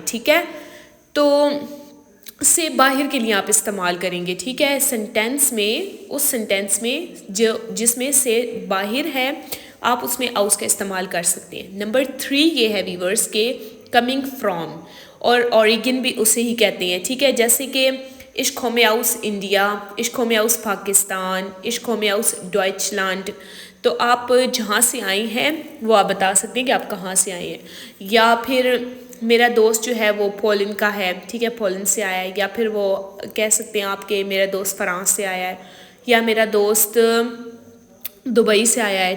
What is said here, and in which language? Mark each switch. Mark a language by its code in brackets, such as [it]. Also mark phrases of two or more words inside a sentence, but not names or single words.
[hi] ठीक है, तो से बाहर के लिए आप इस्तेमाल करेंगे। ठीक है, सेंटेंस में, उस सेंटेंस में जो जिसमें से बाहर है आप उसमें आउस का इस्तेमाल कर सकते हैं। नंबर 3 ये है वीवर्स के [en] coming from, [hi] और ओरिजिन भी उसे ही कहते हैं। ठीक है, जैसे कि [de] ich komme aus [hi] इंडिया, [de] ich komme aus [hi] पाकिस्तान, [de] ich komme aus [hi] डॉइचलैंड। तो आप जहाँ से आए हैं वो आप बता सकते हैं कि आप कहाँ से आए हैं। या फिर मेरा दोस्त जो है वो पोलैंड का है, ठीक है, पोलैंड से आया है। या फिर वो कह सकते हैं आपके मेरा दोस्त फ्रांस से आया है, या मेरा दोस्त दुबई से आया है।